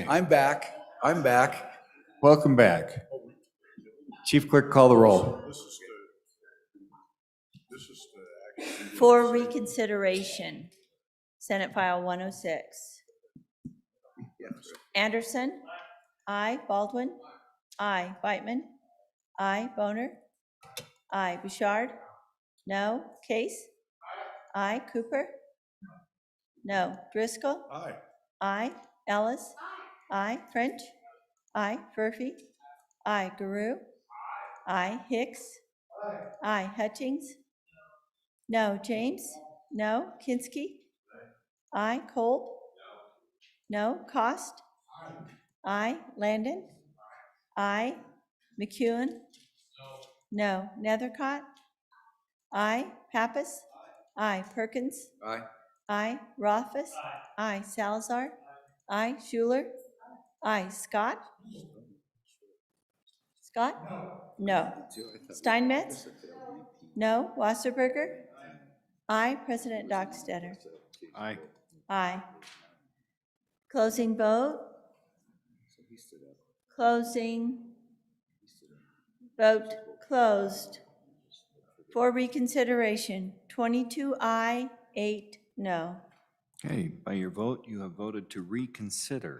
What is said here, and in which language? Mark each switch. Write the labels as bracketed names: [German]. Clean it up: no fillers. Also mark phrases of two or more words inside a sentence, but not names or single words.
[English] I'm back. Welcome back. Chief Clerk, call the roll. For reconsideration, Senate File 106. Anderson? Aye. Baldwin? Aye. Beitman? Aye. Boner? Aye. Bouchard? No. Case? Aye. Cooper? No. Driscoll? Aye. Aye. Ellis? Aye. French? Aye. Furphy? Aye. Guru? Aye. Hicks? Aye. Hutchings? No. James? No. Kinski? Aye. Kolb? No. Cost? Aye. Landon? Aye. McEwen? No. Nethercott? Aye. Pappas? Aye. Perkins? Aye. Aye. Rothfuss? Aye. Salazar? Aye. Schuler? Aye. Scott? Scott? No. Steinmetz? No. Wasserberger? Aye. President Dockstetter? Aye. Aye. Closing vote? Closing. Vote closed. For reconsideration, 22 aye, 8 no. Okay, by your vote, you have voted to reconsider.